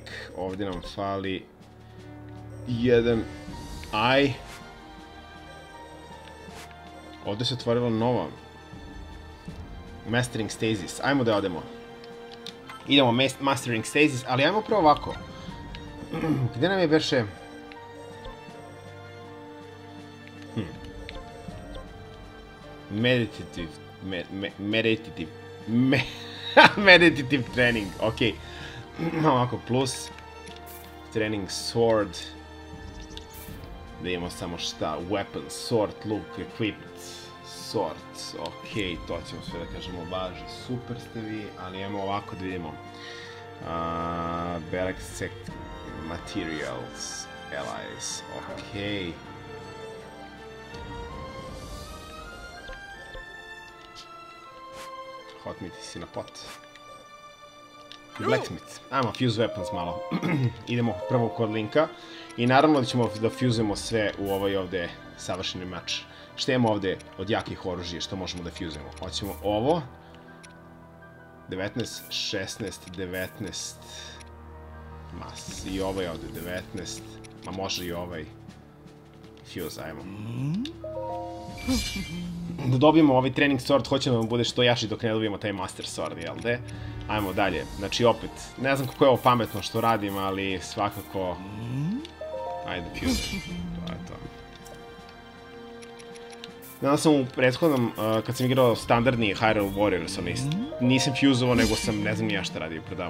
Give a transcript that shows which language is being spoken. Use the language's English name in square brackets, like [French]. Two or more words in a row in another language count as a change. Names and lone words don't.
[Serbian] Ovdje nam fali jedan eye. Ovdje se otvorila nova. Mastering Stasis. Ajmo da odemo. Idemo Mastering Stasis, ali ajmo prvo ovako. Gdje nam je beše? [English] Meditative training, ok. [Serbian] Ovako, plus training sword. Da imamo samo šta, [English] weapon, sword, look, equipped, sword, ok, [Serbian] to ćemo sve da kažemo važi, super ste vi, ali imamo ovako da vidimo. [English] Barracks materials, allies, ok. Hot meat [Serbian] si na pot. Blacksmith. Ajmo, [English] fuse weapons [Serbian] malo. Idemo prvo kod Linka. I naravno da ćemo da fuzujemo sve u ovaj ovdje savršeni mač. Šta imamo ovdje od jakih oružja što možemo da fuzujemo? Hoćemo ovo. 19, 16, 19. Mas. I ovaj ovdje 19. Ma može i ovaj. Fuse, ajmo. Da dobijemo ovaj training sword, hoćemo da vam bude što jači dok ne dobijemo taj master sword, jel de? Ajmo dalje, znači opet, ne znam kako je ovo pametno što radim, ali svakako... Ajde, fuse. To je to. Danas sam u prethodnom, kad sam igrao standardni Hyrule Warriors, nisam fuzovao, nego sam, ne znam ja šta radio predavao.